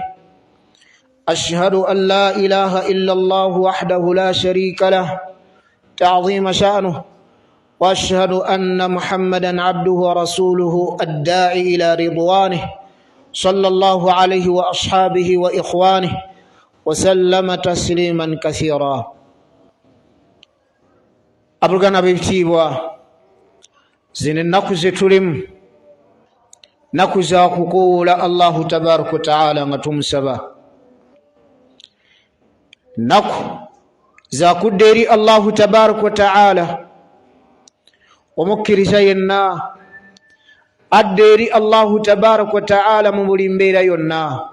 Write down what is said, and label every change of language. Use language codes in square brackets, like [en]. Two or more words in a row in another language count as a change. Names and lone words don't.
[ar] أشهد أن لا إله إلا الله وحده لا شريك له تعظيم شأنه، وأشهد أن محمدا عبده ورسوله الداعي إلى رضوانه، صلى الله عليه وأصحابه وإخوانه وسلم تسليما كثيرا. أبرغنا بيتيبوا [lg] zine ennaku ze tulimu nnaku za kukoowoola [ar] الله تبارك وتعالى [lg] nga tumusaba, nnaku za kudda eri [ar] الله تبارك وتعالى. [lg] Omukkiriza yenna adda eri [ar] الله تبارك وتعالى [lg] mu buli mbeera yonna.